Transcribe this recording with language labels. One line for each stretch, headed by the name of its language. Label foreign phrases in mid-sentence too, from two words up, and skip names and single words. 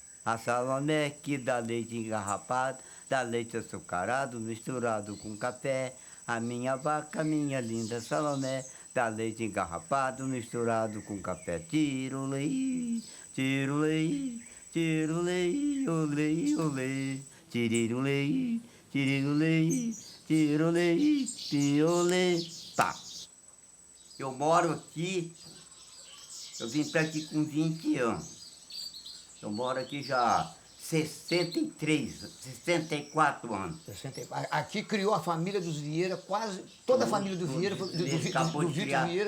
Portuguese: A Salomé que dá leite engarrapado, dá leite açucarado, misturado com café. A minha vaca, minha linda Salomé, dá leite engarrapado, misturado com café. Tirulei, tirulei, tirulei, olei, olei. Tirirulei, tirirulei, tirulei, tirulei. Tá. Eu moro aqui, eu vim pra aqui com 20 anos. Eu moro aqui já 64 anos. 64. Aqui criou a família dos Vieira, quase toda a família do Vieira, do Vitor Vieira,